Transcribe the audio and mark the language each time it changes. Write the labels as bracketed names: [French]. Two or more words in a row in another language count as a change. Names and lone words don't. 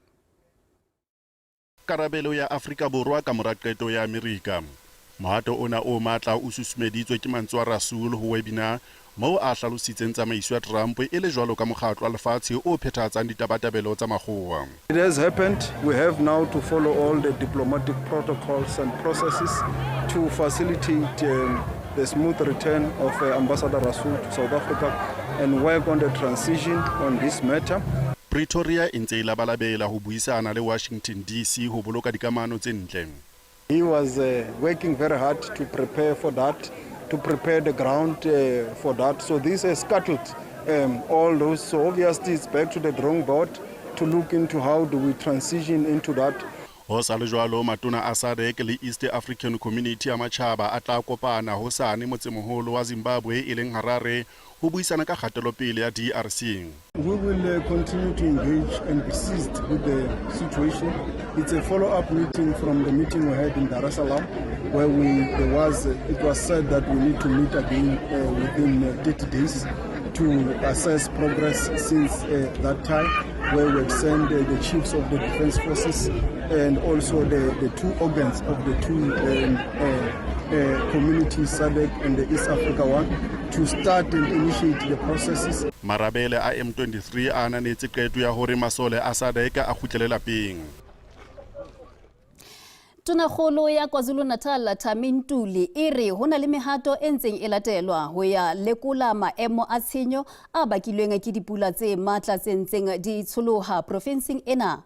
[Southern Sotho] Karabelo ya Afrika Borwa ka mora qeto ya Amerika. Mohato ona o matla o susumeditswe ke mantswe a Rasool ho webinar moo a hlalositseng tsamaiso ya Trump e le jwalo ka mokgatlo wa lefatshe o phethahatsang ditabatabelo tsa makgowa. [English] It has happened. We have now to follow all the diplomatic protocols and processes to facilitate the smooth return of Ambassador Rasool to South Africa and work on the transition on this matter. [Southern Sotho] Pretoria e ntse e labalabela ho buisana le Washington DC ho boloka dikamano tse ntle. [English] He was working very hard to prepare for that, to prepare the ground for that. So this has scuttled all those. So obviously it's back to the drawing board to look into how do we transition into that. [Southern Sotho] Ho sa le jwalo matona a SADC le East African Community ya matjhaba a tla kopana hosane motsemoholo wa Zimbabwe e leng Harare ho buisana ka kgatelopele ya DRC. [English] We will continue to engage and persist with the situation. It's a follow-up meeting from the meeting we had in Dar es Salaam, where it was said that we need to meet again within 30 days to assess progress since that time, where we have sent the chiefs of the defense forces and also the two organs of the two communities, SADC and the East Africa one, to start and initiate the processes. [Southern Sotho] Marabele a M23 a ananetse qeto ya hore masole a SADC a kgutlele lapeng. Tonakgolo ya KwaZulu-Natal Tamintuli e re hona le mehato e ntseng e latelwa ho ya lekola maemo a tshenyo a bakilweng ke dipula tse matla tse ntseng di tsholoha provinseng ena.